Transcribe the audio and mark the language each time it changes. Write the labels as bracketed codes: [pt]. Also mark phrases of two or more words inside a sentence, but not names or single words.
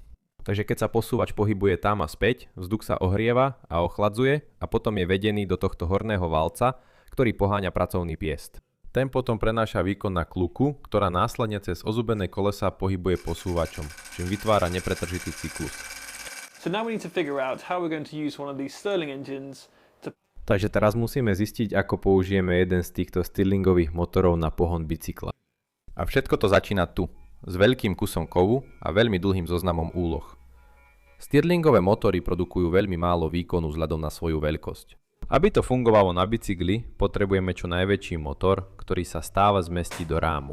[sk] Takže keď sa posúvač pohybuje tam a späť, vzduch sa ohrieva a ochladzuje a potom je vedený do tohto horného valca, ktorý poháňa pracovný piest. Ten potom prenáša výkon na kľuku, ktorá následne cez ozubené kolesá pohybuje posúvačom, čím vytvára nepretržitý cyklus. [en] So now we need to figure out how we're going to use one of these Stirling engines to... [sk] Takže teraz musíme zistiť, ako použijeme jeden z týchto Stirlingových motorov na pohon bicykla. A všetko to začína tu, s veľkým kusom kovu a veľmi dlhým zoznamom úloh. Stirlingové motory produkujú veľmi málo výkonu vzhľadom na svoju veľkosť. Aby to fungovalo na bicykli, potrebujeme čo najväčší motor, ktorý sa stále zmestí do rámu.